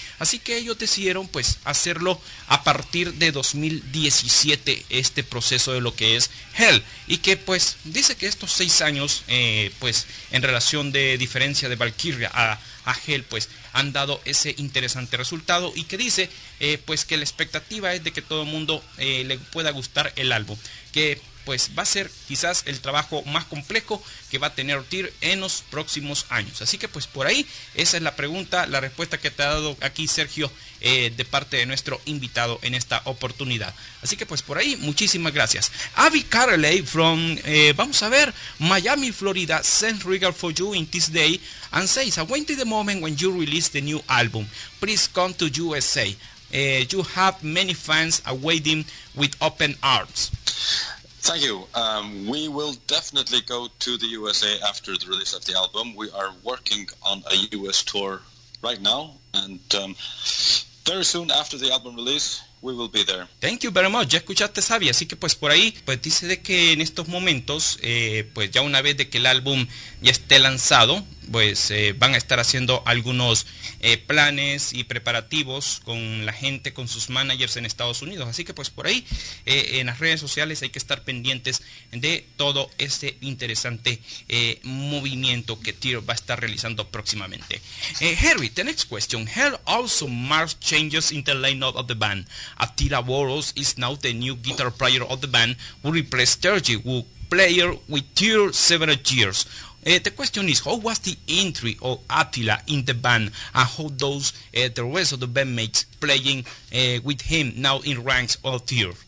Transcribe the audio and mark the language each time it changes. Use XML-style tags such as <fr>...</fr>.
<es>Así que ellos decidieron pues hacerlo a partir de 2017, este proceso de lo que es Hell, y que pues dice que estos 6 años pues en relación de diferencia de Valkyria a Hell pues han dado ese interesante resultado, y que dice pues que la expectativa es de que todo el mundo le pueda gustar el álbum, que pues va a ser quizás el trabajo más complejo que va a tener TYR en los próximos años. Así que pues por ahí esa es la pregunta, la respuesta que te ha dado aquí Sergio de parte de nuestro invitado en esta oportunidad. Así que pues por ahí muchísimas gracias.</es> <en>Abby Carley from</en> <es>vamos a ver,</es> <en>Miami, Florida, sends regard for you in this day and says, awaiting the moment when you release the new album. Please come to USA. You have many fans awaiting with open arms. Thank you. We will definitely go to the USA after the release of the album. We are working on a US tour right now, and very soon after the album release, we will be there. Thank you very much.</en> <es>Ya escuchaste, Xavi, así que pues por ahí pues dice de que en estos momentos pues ya una vez de que el álbum ya esté lanzado, pues van a estar haciendo algunos planes y preparativos con la gente, con sus managers en Estados Unidos. Así que pues por ahí en las redes sociales hay que estar pendientes de todo este interesante movimiento que TYR va a estar realizando próximamente.</es> <en>Heri, the next question. Here also marks changes in the lineup of the band. Attila Boros is now the new guitar player of the band, who replaced TYR, who played with TYR several years. The question is, how was the entry of Attila in the band, and how does the rest of the bandmates playing with him now in ranks of TYR?</en>